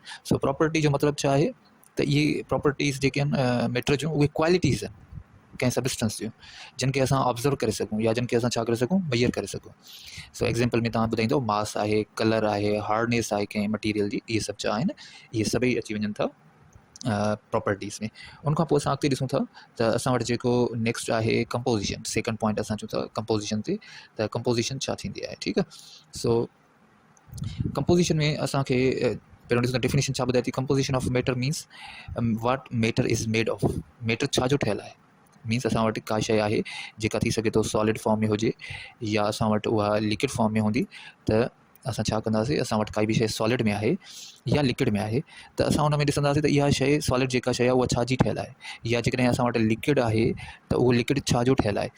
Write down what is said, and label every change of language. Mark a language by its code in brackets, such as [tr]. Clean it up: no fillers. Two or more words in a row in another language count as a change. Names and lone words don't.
[sd] सो प्रॉपर्टी जो मतिलबु छा आहे त इहे प्रॉपर्टीज़ जेके आहिनि मैटर जूं, उहे क्वालिटीज़ आहिनि कंहिं सबस्टेंस जूं, जिन खे असां ऑब्ज़र्व करे सघूं या जिन खे असां छा करे सघूं? मेजर करे सघूं। सो एग्ज़ाम्पल में तव्हां ॿुधाईंदो मास आहे, कलर आहे, हार्डनेस आहे कंहिं मटीरियल जी, इहे सभु छा आहिनि? इहे सभई अची वञनि था प्रॉपर्टीज़ में। उनखां पोइ असां अॻिते ॾिसूं था त असां वटि जेको नेक्स्ट आहे कंपोजिशन, [en] second point [sd] असां चऊं था कंपोजिशन ते, त कंपोजिशन छा थींदी आहे? ठीकु आहे। सो कंपोजिशन में असांखे पहिरियों ॾिसूं त डेफिनेशन छा ॿुधाए थी? [en] Composition of matter means what matter is made of. [sd] मैटर छा जो ठहियलु आहे? मीन्स असां वटि का शइ आहे जेका थी सघे थो [en] solid form [sd] में हुजे, या असां वटि उहा [en] liquid form [sd] में हूंदी, त असां छा कंदासीं? असां वटि काई बि शइ सॉलिड में आहे या लिक्विड में आहे, त असां हुन में ॾिसंदासीं त इहा शइ सॉलिड जेका शइ आहे उहा छा जी ठहियलु आहे, या जेकॾहिं असां वटि लिक्विड आहे त उहो लिक्विड छा जो ठहियलु आहे।